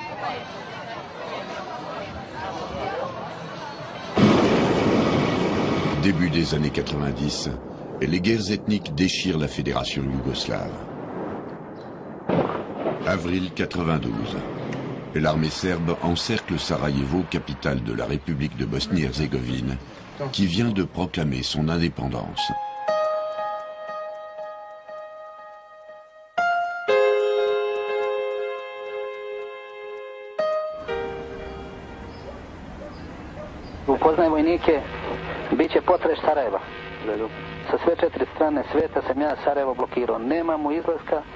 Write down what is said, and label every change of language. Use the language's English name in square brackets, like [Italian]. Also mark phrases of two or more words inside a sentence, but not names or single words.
[French] Début des années 90, les guerres ethniques déchirent la fédération yougoslave. Avril 92. L'armée serbe encercle Sarajevo, capitale de la République de Bosnie-Herzégovine, qui vient de proclamer son indépendance. [Serbian] Upoznaj vojnike, bit će potres Sarajeva. Sa sve 4 strane sveta sam ja Sarajevo blokirao.